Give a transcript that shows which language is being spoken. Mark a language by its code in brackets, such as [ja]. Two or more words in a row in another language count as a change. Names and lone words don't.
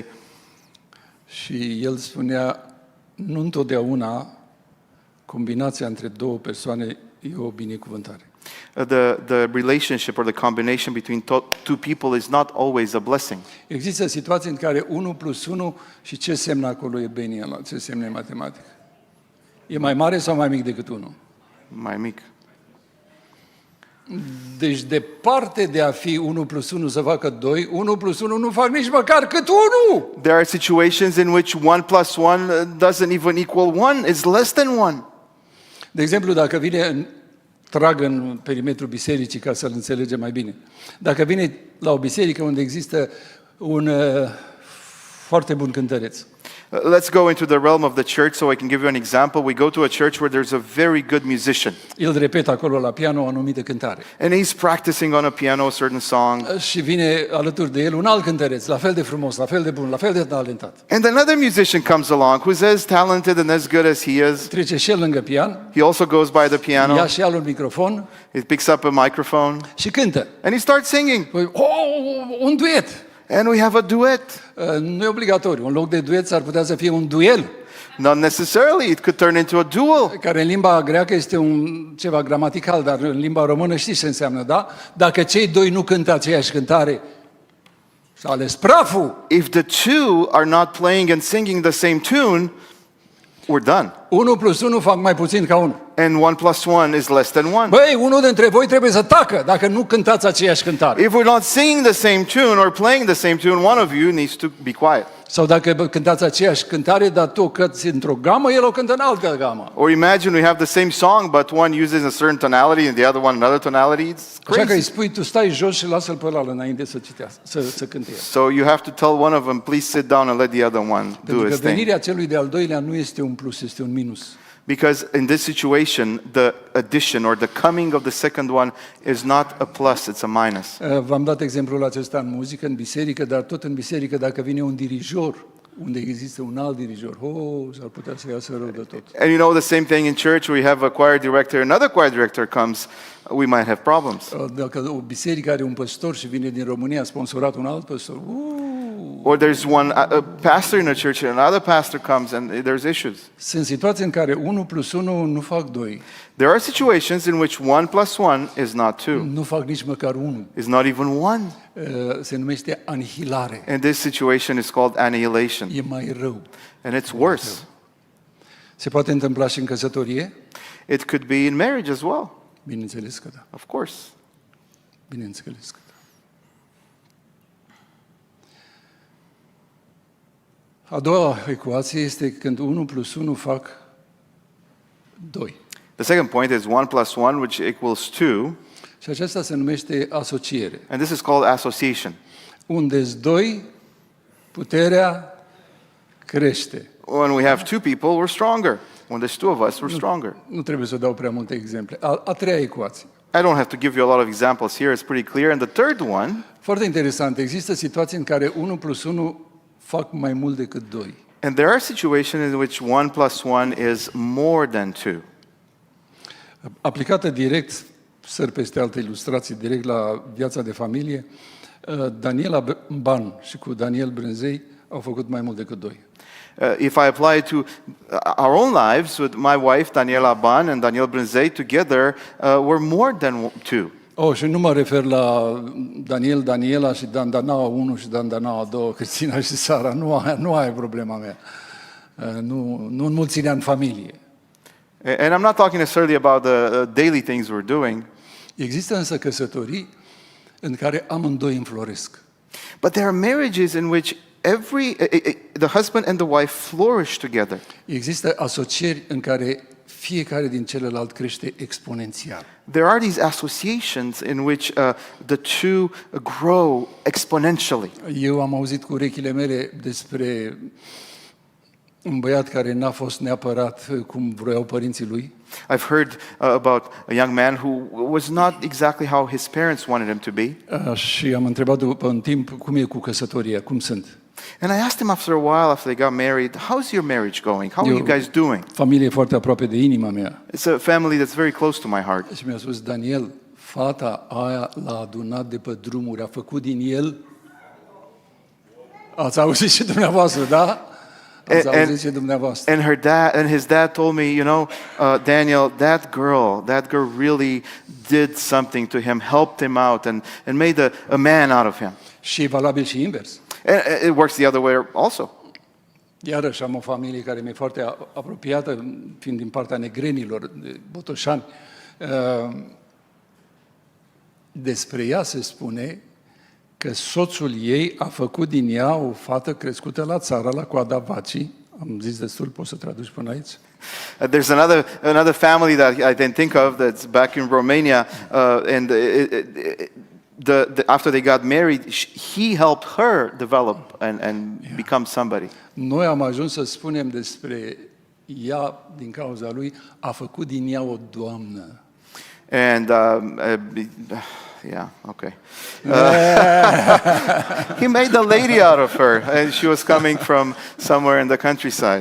[ro] și el spunea, nu întotdeauna combinația între două persoane e o binecuvântare. [en] the relationship or the combination between two people is not always a blessing. [ro] Există situații în care 1 plus 1 și ce semnă acolo e Beni ăla, ce semnă e matematic? E mai mare sau mai mic decât 1? Mai mic. Deci departe de a fi 1 plus 1 să facă 2, 1 plus 1 nu fac nici măcar cât 1! [en] There are situations in which 1 plus 1 doesn't even equal 1, it's less than 1. [ro] De exemplu, dacă vine, trag în perimetrul bisericii ca să-l înțelegem mai bine. Dacă vine la o biserică unde există un foarte bun cântăreț. [en] Let's go into the realm of the church so I can give you an example. We go to a church where there's a very good musician. [ro] El repetă acolo la piano o anumită cântare. [en] And he's practicing on a piano a certain song. [ro] Și vine alături de el un alt cântăreț, la fel de frumos, la fel de bun, la fel de talentat. [en] And another musician comes along who's as talented and as good as he is. [ro] Trece și el lângă pian. [en] He also goes by the piano. [ro] Ia și el un microfon. [en] He picks up a microphone. [ro] Și cântă. [en] And he starts singing. [ro] Un duet. [en] And we have a duet. [ro] Nu e obligatoriu. În loc de duet s-ar putea să fie un duel. [en] Not necessarily. It could turn into a duel. [ro] Care în limba greacă este ceva gramatical, dar în limba română știți ce înseamnă, da? Dacă cei doi nu cântă aceeași cântare, s-a ales praful. [en] If the two are not playing and singing the same tune, we're done. [ro] 1 plus 1 fac mai puțin ca 1. [en] And 1 plus 1 is less than 1. [ro] Băi, unul dintre voi trebuie să tacă dacă nu cântați aceeași cântare. [en] If we're not singing the same tune or playing the same tune, one of you needs to be quiet. [ro] Sau dacă cântați aceeași cântare, dar tu o cânti într-o gamă, el o cântă în altă gamă. [en] Or imagine we have the same song, but one uses a certain tonality and the other one another tonality. It's [ro] Așa că îi [en] crazy. [ro] spui, tu stai jos și lasă-l pe ăla înainte să citească, să cânte el. [en] So you have to tell one of them, please sit down and let the other one do [ro] Pentru că [en] his thing. [ro] venirea celui de-al doilea nu este un plus, este un minus. [en] Because in this situation, the addition or the coming of the second one is not a plus, it's a minus. [ro] V-am dat exemplul acesta în muzică, în biserică, dar tot în biserică, dacă vine un dirijor, unde există un alt dirijor, s-ar putea să iasă rău de tot. [en] And you know the same thing in church, we have a choir director, another choir director comes, we might have problems. [ro] Dacă o biserică are un păstor și vine din România, sponsorat un alt păstor, [en] Or there's one a pastor in a church and another pastor comes and there's issues. [ro] sunt situații în care 1 plus 1 nu fac 2, [en] There are situations in which 1 plus 1 is not 2, [ro] nu fac nici măcar 1. [en] is not even 1. [ro] Se numește anihilare. [en] And this situation is called annihilation. [ro] E mai rău. [en] And it's worse. [ro] Se poate întâmpla și în căsătorie? [en] It could be in marriage as well, [ro] Bineînțeles că da. [en] of course. [ro] Bineînțeles că da. A doua ecuație este când 1 plus 1 fac 2. [en] The second point is 1 plus 1, which equals 2, [ro] Și aceasta se numește asociere. [en] and this is called association. [ro] Unde-s 2, puterea crește. [en] When we have 2 people, we're stronger. When there's 2 of us, we're stronger. [ro] Nu trebuie să dau prea multe exemple. A treia ecuație. [en] I don't have to give you a lot of examples here, it's pretty clear. And the third one, [ro] Foarte interesant. Există situații în care 1 plus 1 fac mai mult decât 2. [en] and there are situations in which 1 plus 1 is more than 2. [ro] Aplicată direct, săr peste alte ilustrații, direct la viața de familie, Daniela Ban și cu Daniel Brânzei au făcut mai mult decât 2. [en] If I apply it to our own lives with my wife, Daniela Ban, and Daniel Brânzei together, we're more than 2. [ro] Și nu mă refer la Daniela și Dandanaua 1 și Dandanaua 2, Cristina și Sara. Nu aia e problema mea. Nu înmulțirea în familie. [en] And I'm not talking necessarily about the daily things we're doing, [ro] Există însă căsătorii în care amândoi înfloresc. [en] but there are marriages in which the husband and the wife flourish together. [ro] Există asocieri în care fiecare din celălalt crește exponențial. [en] There are these associations in which the two grow exponentially. [ro] Eu am auzit cu urechile mele despre un băiat care n-a fost neapărat cum vroiau părinții lui. [en] I've heard about a young man who was not exactly how his parents wanted him to be. [ro] Și am întrebat după un timp cum e cu căsătoria, cum sunt. [en] And I asked him after a while, after they got married, how's your marriage going? How are you guys doing? [ro] Familie foarte aproape de inima mea. [en] It's a family that's very close to my heart. [ro] Și mi-a spus, Daniel, fata aia l-a adunat de pe drumuri, a făcut din el. Ați auzit și dumneavoastră, da? Ați auzit și dumneavoastră. [en] And his dad told me, you know, Daniel, that girl really did something to him, helped him out and made a man out of him. [ro] Și e valabil și invers. [en] And it works the other way also. [ro] Iarăși am o familie care mi-e foarte apropiată, fiind din partea negrenilor, de Botoșani. Despre ea se spune că soțul ei a făcut din ea o fată crescută la țară, la coada vacii. Am zis destul, poți să traduci până aici? [en] There's another family that I didn't think of that's back in Romania, and after they got married, he helped her develop and become somebody. [ro] Noi am ajuns să spunem despre ea, din cauza lui, a făcut din ea o doamnă. [en] And yeah, okay. He made a lady out of her, and she was coming from somewhere in the countryside.